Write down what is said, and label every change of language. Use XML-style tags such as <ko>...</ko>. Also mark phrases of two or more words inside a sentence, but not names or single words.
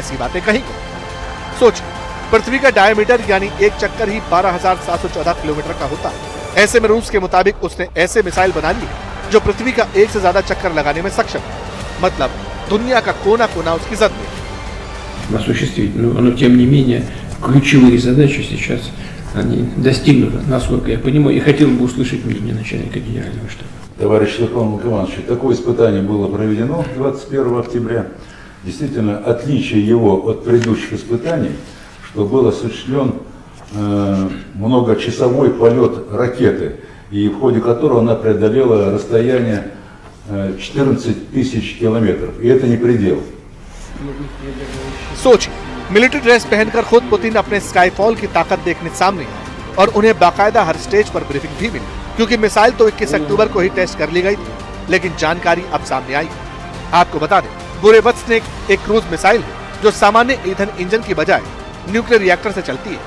<hi>ऐसी बातें कही गई। सोचिए, पृथ्वी का डायमीटर यानी एक चक्कर ही 12,714 किलोमीटर का होता है। ऐसे में रूस के मुताबिक उसने ऐसे मिसाइल बना लिए जो पृथ्वी का एक से ज्यादा चक्कर लगाने में सक्षम है। मतलब दुनिया का कोना कोना उसकी जद में।</hi> <ru>Осуществить, но тем не менее ключевые задачи сейчас они достигнуты, насколько я понимаю, и хотел бы услышать мнение начальника генерального штаба. Товарищ Верховный командующий, такое испытание было проведено 21 октября. Действительно, отличие его от предыдущих испытаний, что был осуществлен многочасовой полет ракеты, и в ходе которого она преодолела расстояние 14 тысяч километров. И это не предел.</ru> <hi>सोचिए,</hi> <en>military dress</en> <hi>पहनकर खुद पुतिन अपने स्काईफॉल की ताकत देखने सामने आए और उन्हें बाकायदा हर स्टेज पर ब्रीफिंग भी मिली, क्योंकि मिसाइल तो 21 अक्टूबर को ही टेस्ट कर ली गई थी, लेकिन जानकारी अब सामने आई। आपको बता दें, बुरेवस्निक एक</hi> <en>cruise missile</en> <hi>है जो सामान्य ईंधन इंजन की बजाय</hi> <en>nuclear reactor</en> <hi>से चलती है।</hi>